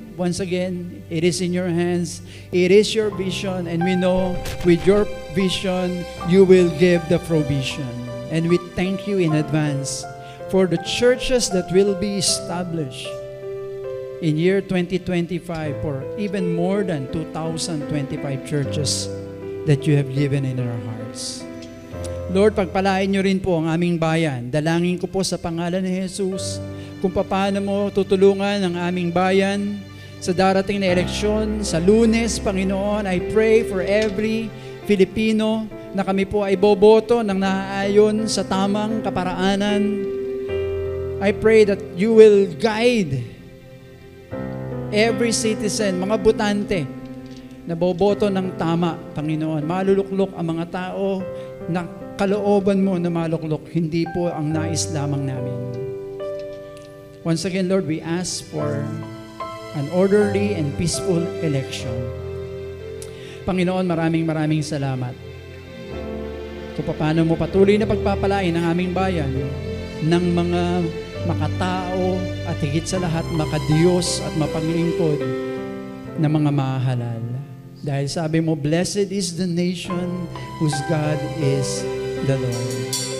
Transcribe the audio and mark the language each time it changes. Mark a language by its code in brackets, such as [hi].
[en] Once again, it is in your hands. It is your vision, and we know with your vision, you will give the provision. And we thank you in advance for the churches that will be established in year 2025, for even more than 2,025 churches that you have given in our hearts. [tl] Lord, pagpalain niyo rin po ang aming bayan. Dalangin ko po sa pangalan ni Jesus kung paano mo tutulungan ang aming bayan sa darating na eleksyon, sa Lunes, Panginoon. [en] I pray for every Filipino [tl] na kami po ay boboto ng naaayon sa tamang kaparaanan. [en] I pray that you will guide every citizen, [tl] mga botante, na boboto ng tama, Panginoon. Maluluklok ang mga tao na kalooban mo na maluklok, hindi po ang nais lamang namin. [en] Once again, Lord, we ask for an orderly and peaceful election. [tl] Panginoon, maraming salamat kung paano mo patuloy na pagpapalain ang aming bayan ng mga makatao at higit sa lahat makadiyos at mapaglingkod na mga mahalal. Dahil sabi mo, [en] blessed is the nation whose God is the Lord.